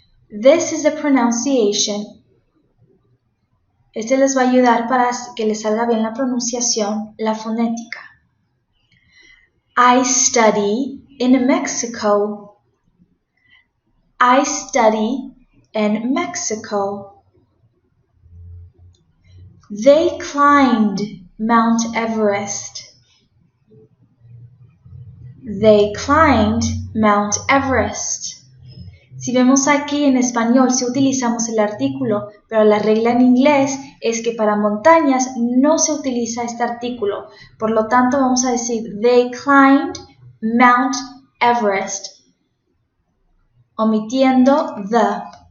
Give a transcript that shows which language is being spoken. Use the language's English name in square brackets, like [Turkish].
[English] This is the pronunciation. [Spanish] Este les va a ayudar para que les salga bien la pronunciación, la fonética. [English] I study in Mexico. I study in Mexico. They climbed Mount Everest. They climbed Mount Everest. [Spanish] Si vemos aquí en español, sí utilizamos el artículo, pero la regla en inglés es que para montañas no se utiliza este artículo. Por lo tanto, vamos a decir, [English] they climbed Mount Everest, [Spanish] omitiendo the.